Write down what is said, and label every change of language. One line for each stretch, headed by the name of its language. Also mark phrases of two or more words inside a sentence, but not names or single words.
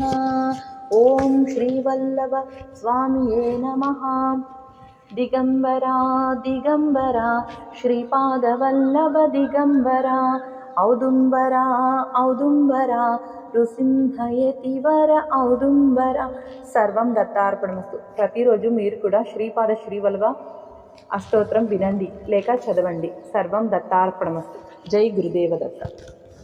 Sanskrit: ॐ श्रीवल्लभ स्वामिये नमः। दिगम्बरा दिगम्बरा श्रीपादवल्लभ दिगम्बरा औदुम्बरा औदुम्बरा नृसिंहयतिवर औदुम्बरा सर्वं दत्तार्पणमस्तु।
Telugu: ప్రతిరోజు మీరు కూడా శ్రీపాద శ్రీవల్లభ అష్టోత్తరం వినండి లేక చదవండి.
Sanskrit: సర్వం దత్తార్పణమస్తు. జై గురుదేవ దత్త.